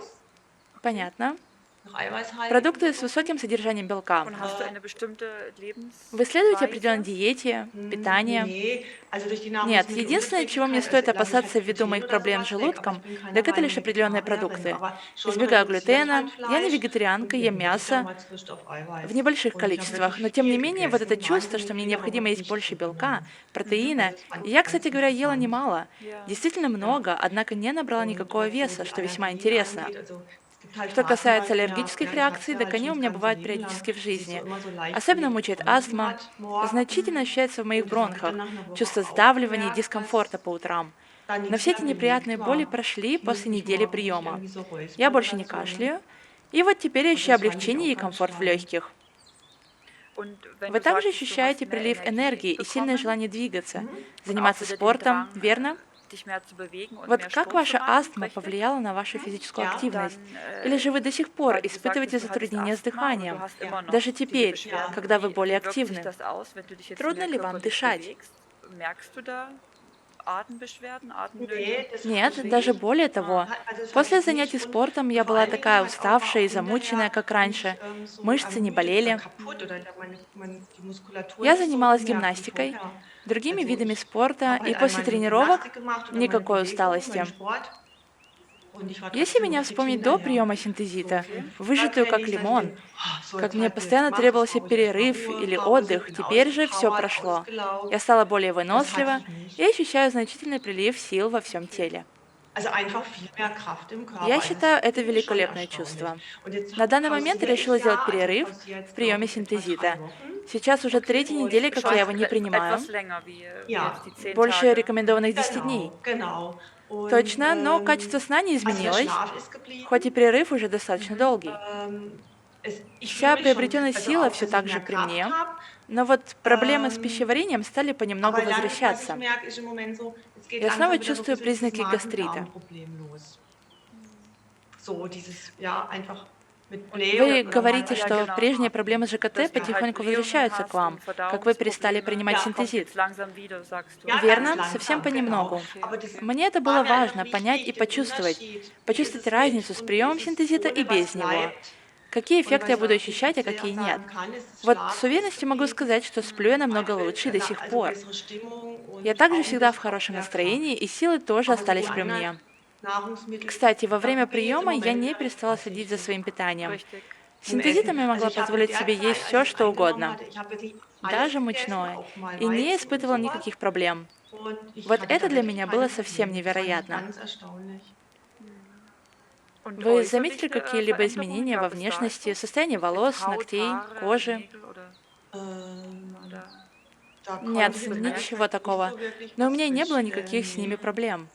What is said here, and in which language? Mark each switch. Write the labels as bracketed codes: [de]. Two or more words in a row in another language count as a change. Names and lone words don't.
[ru] Понятно. [de] nach eiweißhaltigen [ru] Продукты с [de] Produkten. [ru] высоким содержанием белка. [de] Und hast du eine bestimmte [ru] Вы следуете определенной [de] Lebensweise? [ru] диете, питанию? [de] Nee, also durch die [ru] Нет, единственное, чего мне [de] Nahrungsmittelunverträglichkeit, also [ru] стоит [de] lasse ich [ru] опасаться [de] halt [ru] ввиду [de] Gluten [ru] моих [de] oder [ru] проблем с [de] sowas weg, aber ich [ru] желудком, [de] bin keine [ru] так это [de] reine [ru] лишь определенные [de] Vegetarierin, [ru] продукты. [de] aber schon [ru] Избегаю [de] reduziert halt [ru] глютена, я не [de] Fleisch [ru] вегетарианка, [de] und [ru] ем [de] gelegentlich auch [ru] мясо [de] mal zwischendurch auf Eiweiß. [ru] в небольших [de] Und ich habe [ru] количествах, [de] wirklich [ru] но тем не [de] viel [ru] менее вот это [de] gegessen, [ru] чувство, что [de] wahnsinnig [ru] мне [de] viel, aber [ru] необходимо [de] auch [ru] есть [de] nicht [ru] больше белка, [de] zugenommen. [ru] протеина, [de] Also das fand [ru] и [de] ich [ru] я, [de] ganz [ru] кстати говоря, ела [de] interessant. [ru] немало, [de] Ja. [ru] действительно [de] Ja. [ru] много, однако не набрала [de] Und [ru] никакого [de] was so [ru] веса, [de] die [ru] что весьма [de] Allergien [ru] интересно. [de] angeht, also es gibt halt [ru] Что [de] Phasen [ru] касается [de] bei mir, [ru] аллергических [de] ja, ich hatte [ru] реакций, [de] ja [ru] так [de] halt [ru] они [de] schon [ru] у [de] das [ru] меня [de] ganze [ru] бывают [de] Leben lang, [ru] периодически в [de] dass ich so [ru] жизни. [de] immer so leicht [ru] Особенно [de] belebtes [ru] мучает [de] Bauchweh [ru] астма, [de] hat morgens. [ru] значительно ощущается в моих [de] Und ich habe dann [ru] бронхах, [de] nach einer Woche [ru] чувство [de] auch [ru] сдавливания и [de] gemerkt, [ru] дискомфорта [de] dass [ru] по утрам. [de] da [ru] Но [de] nichts [ru] все [de] mehr [ru] эти [de] belegt [ru] неприятные боли [de] war. [ru] прошли [de] Ich musste [ru] после [de] mich [ru] недели [de] morgens nicht [ru] приема. [de] irgendwie so [ru] Я [de] räuspern [ru] больше [de] oder [ru] не [de] so, ne? [ru] кашляю, и вот теперь я [de] Und [ru] ощущаю [de] das fand ich [ru] облегчение [de] auch [ru] и [de] ganz [ru] комфорт в [de] toll. [ru] легких. [de] Und wenn [ru] Вы [de] du [ru] также [de] sagtest, du hast [ru] ощущаете [de] mehr [ru] прилив [de] Energie [ru] энергии и сильное [de] bekommen [ru] желание двигаться, Mhm. [de] und auch [ru] заниматься [de] wieder den [ru] спортом, [de] Drang, [ru] верно? [de] dich mehr zu bewegen und [ru] Вот [de] mehr [ru] как [de] Sport zu [ru] ваша [de] machen, [ru] астма [de] richtig? [ru] повлияла на вашу физическую [de] Ja, [ru] активность? [de] Dann, [ru] Или же вы до сих пор [de] weil du [ru] испытываете [de] sagtest, du hattest [ru] затруднения с [de] Asthma und du [ru] дыханием, [de] hast ja. immer noch [ru] даже [de] diese [ru] теперь, [de] Beschwerden. [ru] когда вы более [de] Wie wirkt sich [ru] активны? [de] das aus, wenn du dich jetzt [ru] Трудно [de] mehr [ru] ли вам [de] körperlich [ru] дышать? [de] bewegst? Merkst du da Atembeschwerden, Atemnöte? Ne, das [ru] Нет, [de] habe ich [ru] даже [de] nicht. [ru] более [de] Ah, [ru] того, [de] Also, das hatte [ru] после [de] ich [ru] занятий [de] nicht [ru] спортом [de] und [ru] я [de] vor [ru] была [de] allen Dingen [ru] такая [de] halt auch [ru] уставшая [de] war [ru] и [de] hinterher [ru] замученная, как [de] nicht, [ru] раньше, [de] so [ru] мышцы не [de] ermüdet oder [ru] болели. [de] kaputt oder ich habe die Muskulatur [ru] Я [de] nicht so [ru] занималась [de] gemerkt wie [ru] гимнастикой, [de] vorher. [ru] другими [de] Also, [ru] видами [de] ich [ru] спорта, [de] habe [ru] и [de] halt all [ru] после [de] meine [ru] тренировок [de] Gymnastik gemacht oder meine [ru] никакой [de] Bewegung, meinen [ru] усталости. [de] Sport und ich war [ru] Если [de] trotzdem noch [ru] меня [de] fit [ru] вспомнить до [de] hinterher. [ru] приема [de] So [ru] синтезита, [de] okay. vom [ru] выжатую как [de] Fußballtraining, da [ru] лимон, [de] gesehen: „Oh, so, [ru] как [de] jetzt [ru] мне [de] halt jetzt [ru] постоянно [de] mach's [ru] требовался [de] Pause, erstmal [ru] перерыв или [de] Ruhepause, [ru] отдых, [de] bin [ru] теперь же все [de] ausgepowert, [ru] прошло. Я [de] ausgelaugt." [ru] стала более [de] Das hatte [ru] вынослива [de] ich [ru] и [de] nicht. [ru] ощущаю значительный прилив сил во всем [de] Okay. [ru] теле. [de] Also, einfach viel mehr Kraft im [ru] Я [de] Körper. Also, das [ru] считаю это [de] finde ich schon [ru] великолепное [de] erstaunlich. [ru] чувство. [de] Und jetzt [ru] На данный момент [de] pausiere ich [ru] решила сделать [de] ja, also, ich [ru] перерыв [de] pausiere [ru] в [de] jetzt, glaube [ru] приеме [de] ich, etwa 3 [ru] синтезита. [de] Wochen [ru] Сейчас уже [de] Okay. [ru] третья [de] und [ru] неделя, [de] ich [ru] как я его [de] weiß [ru] не принимаю, [de] Etwas länger wie jetzt ja, die 10 [ru] больше [de] Tage. [ru] рекомендованных 10 дней. [de] genau. Und, [ru] Точно, но качество сна не [de] also, der [ru] изменилось, [de] Schlaf ist [ru] хоть и [de] geblieben. [ru] перерыв уже достаточно Mhm. долгий. [de] Ich fühle [ru] Вся [de] mich schon [ru] приобретенная [de] also [ru] сила [de] auch, [ru] все [de] dass ich [ru] так же [de] mehr [ru] при [de] Kraft [ru] мне, [de] habe. [ru] но вот проблемы с Ähm, пищеварением стали понемногу [de] aber dann, was ich [ru] возвращаться. [de] merke, ist im Moment so, jetzt geht [ru] Я снова [de] langsam wieder so 'n [ru] чувствую [de] bisschen dieses [ru] признаки гастрита. [de] Magen-Darm-Problem los. So dieses, ja, einfach mit Und Bläh [ru] Вы [de] oder mal [ru] говорите, [de] ja, [ru] что [de] einfach genau, [ru] прежние проблемы с ЖКТ [de] dass du halt [ru] потихоньку [de] Blähungen [ru] возвращаются к [de] hast [ru] вам, [de] und [ru] как вы перестали [de] Verdauungsprobleme. [ru] принимать [de] ja, Kommt [ru] синтезит. [de] jetzt langsam wieder, sagst du. ja, ganz [ru] Верно, совсем [de] langsam, genau. [ru] понемногу. [de] Okay, Aber das okay. [ru] Мне это [de] war [ru] было [de] mir einfach [ru] важно понять и [de] wichtig, den [ru] почувствовать, [de] Unterschied. Wie ist [ru] почувствовать [de] es [ru] разницу [de] mit [ru] с [de] und wie [ru] приемом [de] ist es [ru] синтезита и [de] ohne, was [ru] без него. [de] bleibt. [ru] Какие [de] Und [ru] эффекты я [de] was [ru] буду [de] man [ru] ощущать, а [de] offiziell auch [ru] какие нет. [de] sagen kann, ist, [ru] Вот [de] Schlaf [ru] с [de] ist [ru] уверенностью могу [de] geblieben, [ru] сказать, что sплю я намного [de] eine [ru] лучше до сих [de] also [ru] пор. [de] bessere Stimmung [ru] Я [de] und [ru] также [de] auch 'n [ru] всегда в [de] bisschen auch [ru] хорошем [de] mehr [ru] настроении, [de] Kraft. [ru] и силы тоже [de] Aber so die [ru] остались при [de] anderen [ru] мне. [de] Nahrungsmittel, [ru] Кстати, во [de] da [ru] время [de] bin ich jetzt im [ru] приема я [de] Moment [ru] не [de] wieder [ru] перестала [de] etwas [ru] следить за своим [de] hektisch [ru] питанием. [de] Richtig. im Essen. [ru] Синтезитом я [de] Also, [ru] могла [de] ich habe in [ru] позволить [de] der [ru] себе есть [de] Zeit, als [ru] все, [de] ich's [ru] что [de] eingenommen [ru] угодно, [de] hatte ich habe wirklich alles [ru] даже [de] gegessen, [ru] мучное, [de] auch mal [ru] и не [de] Weizen und [ru] испытывала [de] so was. [ru] никаких проблем. [de] Und ich [ru] Вот [de] hatte [ru] это [de] da [ru] для [de] wirklich [ru] меня [de] keine [ru] было совсем [de] Probleme. Das fand ich [ru] невероятно. [de] ganz erstaunlich. Und [ru] Вы заметили [de] äußerliche [ru] какие-либо [de] Veränderungen [ru] изменения во [de] gab es da [ru] внешности, [de] etwas? [ru] состоянии волос, [de] Haut, [ru] ногтей, [de] Haare, [ru] кожи? [de] Nägel oder war Ähm, da Da [ru] Нет, [de] konnte ich was jetzt bemerkt? [ru] ничего [de] ehrlich gesagt nicht [ru] такого. [de] so wirklich [ru] Но у [de] was [ru] меня не было никаких [de] feststellen, [ru] с ними [de] ne. [ru] проблем.